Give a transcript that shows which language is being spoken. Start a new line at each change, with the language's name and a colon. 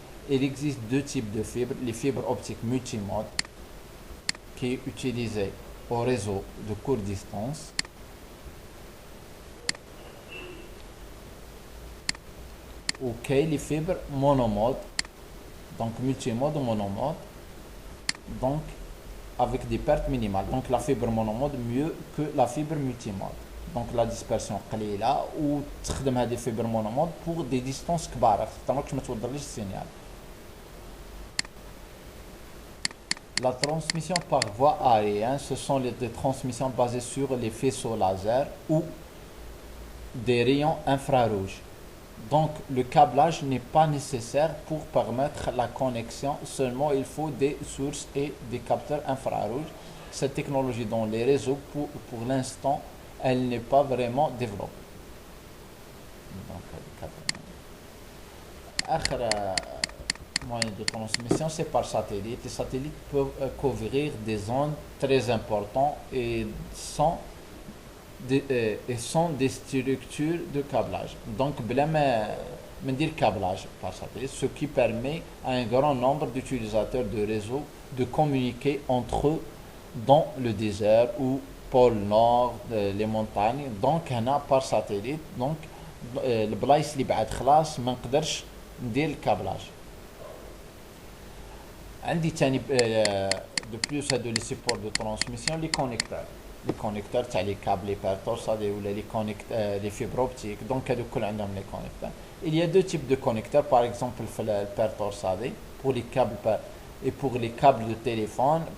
French: Il existe deux types de fibres, les fibres optiques multimode qui est utilisée au réseau de courte distance ou les fibres monomode, donc multimode ou monomode, donc avec des pertes minimales. Donc la fibre monomode mieux que la fibre multimode. Donc la dispersion
Arabic: قليلة وتخدم هذه الفيبر مونومود
French: pour des distances
Arabic: كبار خاطرك ما توصلش السينيال.
French: La transmission par voie aérienne, ce sont des transmissions basées sur les faisceaux laser ou des rayons infrarouges. Donc le câblage n'est pas nécessaire pour permettre la connexion, seulement il faut des sources et des capteurs infrarouges. Cette technologie dans les réseaux, pour l'instant, elle n'est pas vraiment développée. Donc, autre moyen de transmission, c'est par satellite. Les satellites peuvent couvrir des zones très importantes et sont des structures de câblage. Donc, dire câblage par satellite, ce qui permet à un grand nombre d'utilisateurs de réseau de communiquer entre eux dans le désert ou pôle nord, les montagnes. Donc, on a par satellite. Donc, le
Arabic: بلايص اللي بعد خلاص ما نقدرش ندير الكابلاج. عندي تاني
French: de plus
Arabic: هادو
French: les supports de transmission, les connecteurs. Les connecteurs تاع les câbles les paires torsadées ou les fibres optiques. Donc
Arabic: هادو كل عندهم
French: les connecteurs. Il y a deux types de connecteurs, par exemple le paire torsadée pour les câbles et pour les câbles de téléphone.